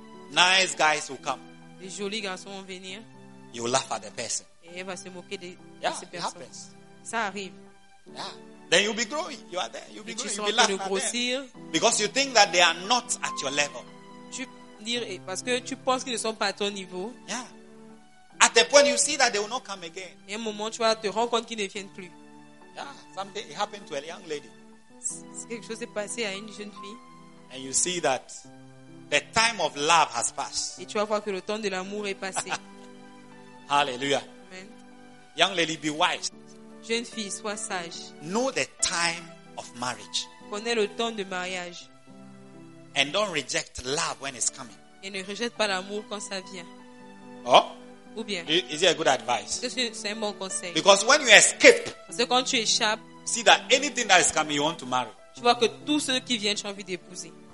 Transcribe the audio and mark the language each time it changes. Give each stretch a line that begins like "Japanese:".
English: Nice guys will come.
French: Les jolis garçons vont venir.
English: You will laugh at the person.
French: Et elle va se moquer de cette personne.
English: Yeah, it happens.
French: Ça arrive.
English: Yeah. Then you'll be growing. You are there. You'll be growing. You'll be laughing at them. Because you think that they are not at your level.
French: Parce que tu penses qu'ils ne sont pas à ton niveau. Yeah.
English: At the point you see that they will not come again.
French: Et un moment tu vas te rendre compte qu'ils ne viennent plus.
English: Yeah. Something it happened to a young lady.
French: Quelque chose est passé à une jeune fille.
English: And you see that the time of love has passed.
French: Et tu vas voir que le temps de l'amour est passé. Hallelujah. Amen.
English: Young lady, be wise.
French: Jeune fille, sois sage.
English: Know the time of marriage.
French: Connais le temps de mariage.
English: And don't reject love when it's coming.
French: Et ne rejette pas l'amour quand ça vient. Oh? Ou bien?
English: Is it a good advice?
French: C'est un bon conseil.
English: Because when you escape,
French: parce que quand tu échappes,
English: see that anything that is coming, you want to marry.
French: Tu vois que tous ceux qui viennent, tu as envie d'épouser.